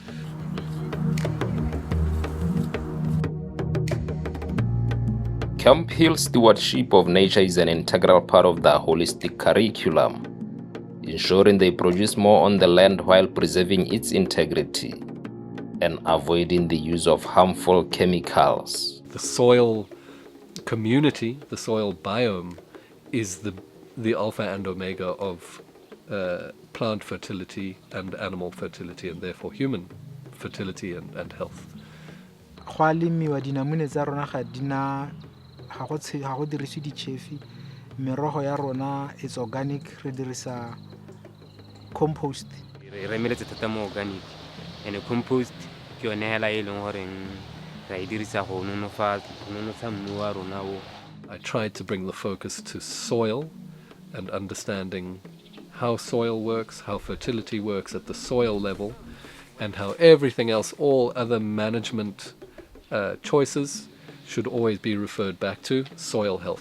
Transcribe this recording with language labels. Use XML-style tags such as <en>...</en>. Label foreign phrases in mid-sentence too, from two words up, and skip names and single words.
<en>Camphill stewardship of nature is an integral part of the holistic curriculum, ensuring they produce more on the land while preserving its integrity and avoiding the use of harmful chemicals. The soil community, the soil biome, is the alpha and omega of plant fertility and animal fertility, and therefore human fertility and health.</en> <tn>Go a lemiwa dinamune tsa rona ga go dirisiwe ditšhefi. Merogo ya rona</tn> <en>is organic,</en> <tn>re dirisa compost. Re meletse thata mo organic,</tn> <en>and compost</en> <tn>ke yone hela e leng gore ra e dirisa go nonofa mmu wa rona o.</tn> <en>I tried to bring the focus to soil and understanding how soil works, how fertility works at the soil level, and how everything else, all other management choices, should always be referred back to soil health.</en>